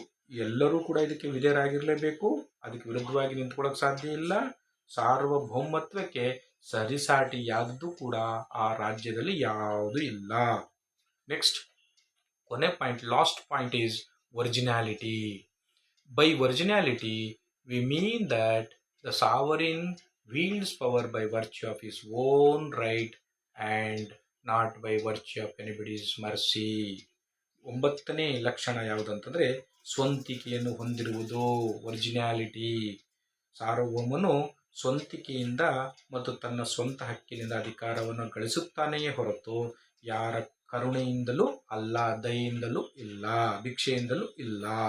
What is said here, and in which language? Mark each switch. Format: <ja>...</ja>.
<kn>ಎಲ್ಲರೂ ಕೂಡ ಇದಕ್ಕೆ ವಿಧೇಯರಾಗಿರಲೇಬೇಕು. ಅದಕ್ಕೆ ವಿರುದ್ಧವಾಗಿ ನಿಂತ್ಕೊಳ್ಳೋಕೆ ಸಾಧ್ಯ ಇಲ್ಲ. ಸಾರ್ವಭೌಮತ್ವಕ್ಕೆ ಸರಿಸಾಟಿ ಯಾವುದು ಕೂಡ ಆ ರಾಜ್ಯದಲ್ಲಿ ಯಾವುದು ಇಲ್ಲ.</kn> <en>Next ಕೊನೆ point, last point is originality. By originality we mean that the sovereign wields power by virtue of his own right and not by virtue of anybody's mercy.</en> <kn>9ನೇ ಲಕ್ಷಣ ಯಾವುದಂತಂದ್ರೆ ಸ್ವಂತಿಕೆಯನ್ನು ಹೊಂದಿರುವುದು, ಒರಿಜಿನಾಲಿಟಿ. ಸಾರ್ವಭೌಮನು ಸ್ವಂತಿಕೆಯಿಂದ ಮತ್ತು ತನ್ನ ಸ್ವಂತ ಹಕ್ಕಿನಿಂದ ಅಧಿಕಾರವನ್ನು ಗಳಿಸುತ್ತಾನೆಯೇ ಹೊರತು ಯಾರ ಕರುಣೆಯಿಂದಲೂ ಅಲ್ಲ, ದಯೆಯಿಂದಲೂ ಇಲ್ಲ, ಭಿಕ್ಷೆಯಿಂದಲೂ ಇಲ್ಲ.</kn>